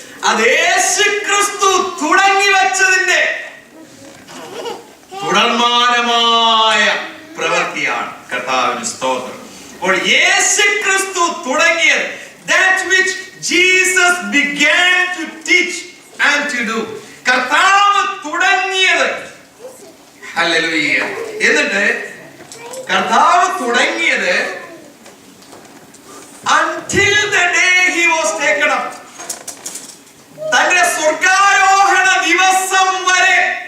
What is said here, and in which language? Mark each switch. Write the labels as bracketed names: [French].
[Malayalam] അത് യേശു ക്രിസ്തു തുടങ്ങി വെച്ചതിന്റെ തുടർമാനമായ പ്രവൃത്തിയാണ്. കർത്താവിന് സ്തോത്രം. അപ്പോൾ യേശു ക്രിസ്തു തുടങ്ങിയത്, [English] that which Jesus began to teach and to do, [Malayalam] കർത്താവ് തുടങ്ങിയത്. ഹല്ലേലൂയ. എന്നിട്ട് കർത്താവ് തുടങ്ങിയത് [English] until the day he was taken up, [Malayalam] തന്റെ സ്വർഗ്ഗാരോഹണ ദിവസം വരെ.